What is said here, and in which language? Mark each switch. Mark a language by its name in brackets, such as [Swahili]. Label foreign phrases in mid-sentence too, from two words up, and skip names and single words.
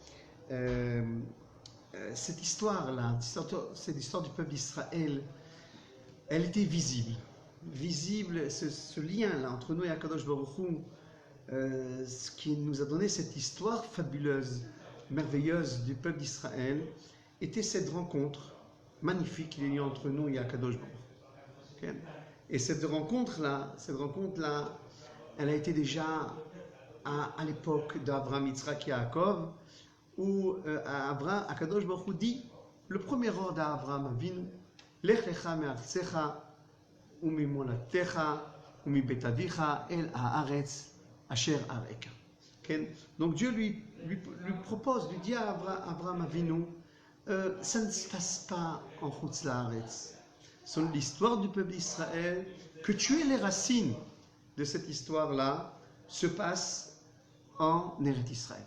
[French] Cette histoire-là, c'est l'histoire du peuple d'Israël, elle était visible, ce lien-là entre nous et [Hebrew] הקדוש ברוך הוא, [French] ce qui nous a donné cette histoire fabuleuse, merveilleuse du peuple d'Israël, était cette rencontre magnifique qu'il y a eu entre nous et [Hebrew] הקדוש ברוך הוא. [French] Et cette rencontre-là, elle a été déjà à l'époque d'Abraham, Yitzhak et Yaakov, où [Hebrew] הקדוש ברוך הוא [French] dit, le premier ordre d'Abraham Avinu, [Hebrew] לך לך מארצך וממולדתך ומבית אביך אל הארץ אשר אראך. [French] Donc Dieu lui propose, lui dit à Abraham Avinu, ça ne se passe pas en [Hebrew] חוץ לארץ. [French] C'est l'histoire du peuple d'Israël, que tuer les racines de cette histoire-là se passe en Eretz Israël.